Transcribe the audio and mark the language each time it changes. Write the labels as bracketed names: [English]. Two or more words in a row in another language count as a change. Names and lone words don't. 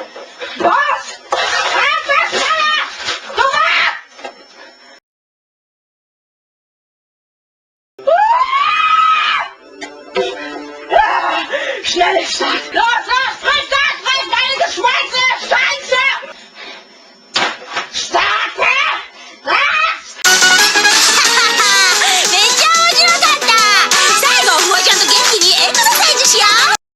[German] Was? Schnell, Start! Los, friss das, deine Geschweiße! Scheiße! Starte! Was? [Japanese] めっちゃ面白かった。最後フワちゃんと元気にエクササイズしよう。